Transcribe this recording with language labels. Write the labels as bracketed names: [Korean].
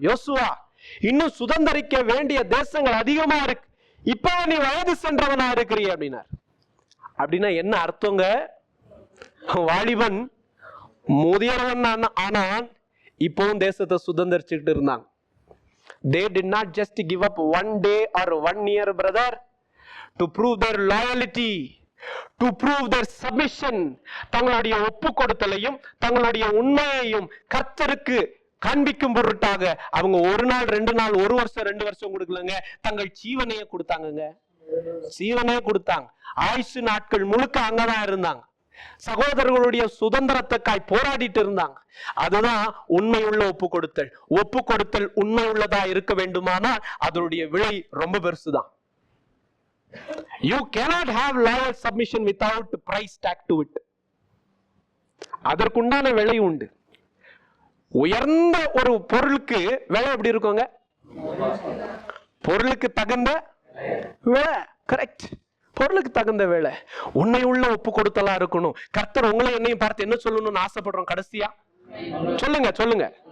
[Tamil] யோசுவா, இன்னும் சுதந்திரிக்க வேண்டிய தேசங்கள் அதிகமா இருக்கு, இப்ப நீ வயது சென்றவனா இருக்கிறீ அப்படின்னார். அப்படின்னா என்ன அர்த்தங்க? வாலிபன் முதியவன் ஆனால் இப்பவும் தேசத்தை சுதந்திரிச்சுக்கிட்டு இருந்தாங்க. [English] They did not just give up one day or 1 year, brother, to prove their loyalty, to prove their submission. [Tamil] தங்களுடைய ஒப்பு கொடுத்தலையும் தங்களுடைய உண்மையையும் கர்த்தருக்கு காண்பிக்கும் பொருட்டாக அவங்க 1 நாள் 2 நாள் 1 வருஷம் 2 வருஷம் கொடுக்கலங்க, தங்கள் ஜீவனையே கொடுத்தாங்க. ஜீவனையே கொடுத்தாங்க. ஆயுசு நாட்கள் முழுக்க அங்கதான் இருந்தாங்க. சகோதரர்களுடைய சுதந்திரத்துக்காய் போராடிட்டு இருந்தாங்க. அதுதான் உண்மையுள்ள ஒப்பு கொடுத்தல். ஒப்பு கொடுத்தல் உண்மை உள்ளதா இருக்க வேண்டுமானால் அதனுடைய விலை ரொம்ப பெருசுதான். [English] You cannot have loyal submission without price tag to it. [Tamil] அதற்குண்டான விலை உண்டு. உயர்ந்த ஒரு பொருளுக்கு விலை எப்படி இருக்குங்க? பொருளுக்கு தகுந்த விலை. கரெக்ட். பொருளுக்கு தகுந்த வேலை. உண்மையுள்ள ஒப்பு கொடுத்தலா இருக்கணும். கர்த்தர் உங்களை என்னையும் பார்த்து என்ன சொல்லணும்னு ஆசைப்படுறோம் கடைசியா? சொல்லுங்க.